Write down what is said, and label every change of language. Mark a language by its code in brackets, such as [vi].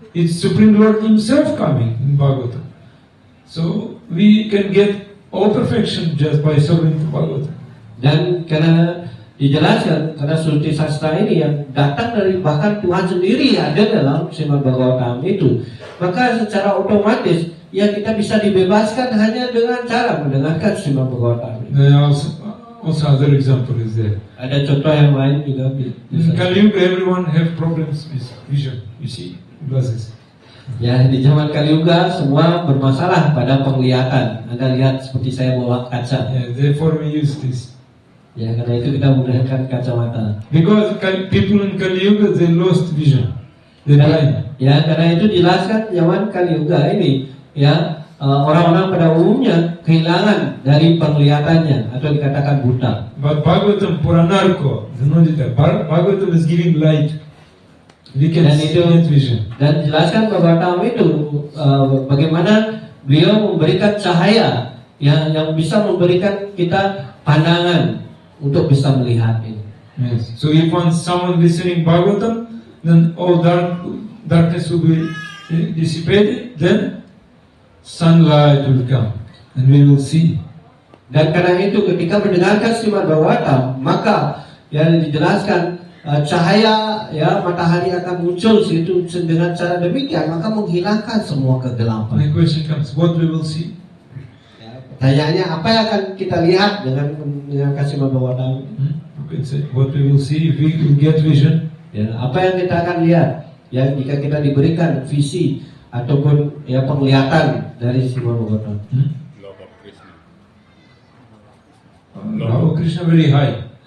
[en] It's Supreme Lord Himself coming in Bhagavatam. So we can get all perfection just by serving the Bhagavatam. [id] Dan karena dijelaskan, karena Shruti Shastra ini yang datang dari bahkan Tuhan sendiri ada dalam Srimad Bhagavatam itu, maka secara otomatis kita bisa dibebaskan hanya dengan cara mendengarkan Srimad Bhagavatam. [en] There are also other example is there. [id] Ada contoh yang lain juga. [en] In Kali Yuga, everyone have problems with vision. You see glasses. [id] Di zaman Kali Yuga semua bermasalah pada penglihatan. Anda lihat seperti saya bawa kaca. [en] Therefore we use this. [id] Karena itu kita menggunakan kacamata. [en] Because people in Kali Yuga they lost vision. They blind. [id] Karena itu jelaskan zaman Kali Yuga ini, orang-orang pada umumnya kehilangan dari penglihatannya atau dikatakan buta. [en] But Bhagavatam Puranarko, Bhagavatam is giving light. We can see vision. [id] Dan jelaskan Bhagavatam itu bagaimana beliau memberikan cahaya yang bisa memberikan kita pandangan untuk bisa melihat ini. [en] Yes. So if someone listening Bhagavatam, then all darkness will be dissipated. Then sunlight will come, and we will see. [id] Dan karena itu ketika mendengarkan Srimad Bhagavatam, maka dijelaskan cahaya matahari akan muncul situ dengan cara demikian, maka menghilangkan semua kegelapan. [en] The question comes, what we will see? [id] Pertanyaannya, apa yang akan kita lihat dengan mendengarkan Srimad Bhagavatam? [en] You can say, what we will see if we will get vision. [id] Apa yang kita akan lihat? Jika kita diberikan visi ataupun penglihatan dari Srimad Bhagavatam. [en] Love of Krishna. Love of Krishna very high.